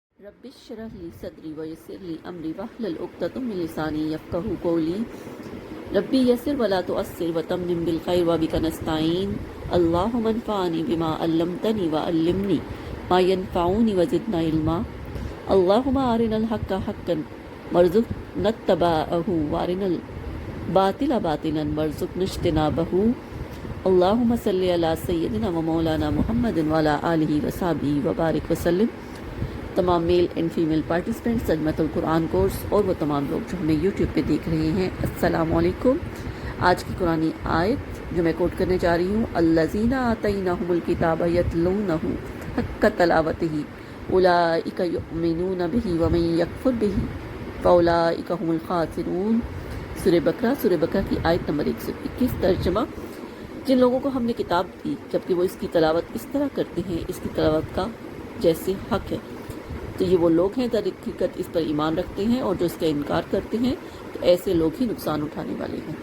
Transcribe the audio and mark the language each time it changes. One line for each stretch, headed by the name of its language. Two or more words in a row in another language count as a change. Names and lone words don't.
Arabic: رب اشرح لي صدري ويسر لي أمري واحلل عقدة من لساني يفقهوا قولي رب يسر ولا تعسر وتمم بالخير وبك نستعين اللهم انفعني بما علمتني وعلمني ما ينفعني وزدنا علما اللهم أرنا الحق حقا وارزقنا اتباعه وأرنا الباطل باطلا وارزقنا اجتنابه اللهم صل على سيدنا ومولانا محمد وعلى آله وصحابه وبارك وسلم.
Urdu: تمام
English: male and female participants
Urdu: ترجمۃ القرآن کورس اور وہ تمام لوگ جو ہمیں یوٹیوب پے دیکھ رہے ہیں,
Arabic: السلام عليكم.
Urdu: آج کی قرآنی آیت جو میں کوٹ کرنے جا رہی ہوں,
Arabic: الذين آتيناهم الكتاب يتلونه حق تلاوته أولئك يؤمنون به ومن يكفر به فأولئك هم الخاسرون.
Urdu: سورہ بقرہ کی آیت نمبر 121. ترجمہ: جن لوگوں کو ہم نے کتاب دی جبکہ وہ اس کی تلاوت اس طرح کرتے ہیں اس کی تلاوت کا جیسے حق ہے، تو یہ وہ لوگ ہیں در حقیقت اس پر ایمان رکھتے ہیں، اور جو اس کا انکار کرتے ہیں تو ایسے لوگ ہی نقصان اٹھانے والے ہیں.